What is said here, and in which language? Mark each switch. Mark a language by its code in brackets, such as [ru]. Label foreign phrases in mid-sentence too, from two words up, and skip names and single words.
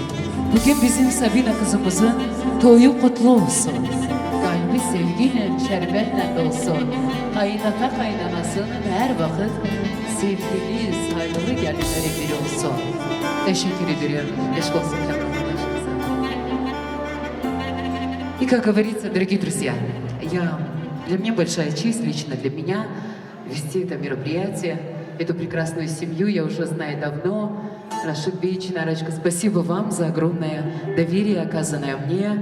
[tr] Bugün bizim Sabina kızımızın toyu kutlu olsun. Kalbi sevgiyle, şerbetle dolsun. Kaynata kaynanasının her vakit sevgili, saygılı gelinleri biri olsun. Teşekkür ederim. Eşk olsun arkadaşlarımıza. [ru] И как говорится, дорогие друзья, для меня большая честь лично для меня вести это мероприятие. Эту прекрасную семью я уже знаю давно. Рашид Бейч, Нарочка, спасибо вам за огромное доверие, оказанное мне.